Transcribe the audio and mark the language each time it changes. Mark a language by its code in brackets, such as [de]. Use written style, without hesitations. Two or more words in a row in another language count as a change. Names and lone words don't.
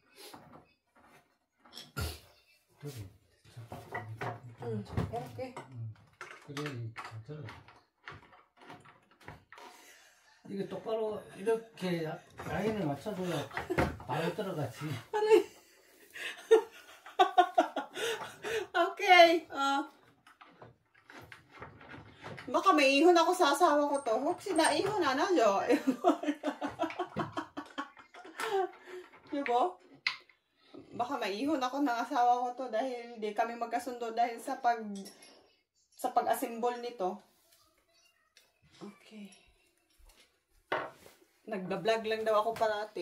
[ko] 응, 이렇게. 그래, 잘 이게 똑바로 이렇게 라인을 맞춰줘야 바로 들어가지. [tl] Okay. Baka may ihon ako sa asawa ko to. [ko] 혹시 나 ihon 안 하죠? [tl] Diba? Baka maihon ako ng asawa ko to dahil hindi kami magkasundo dahil sa pag-assemble nito. Okay. Nagda-vlog lang daw ako parati.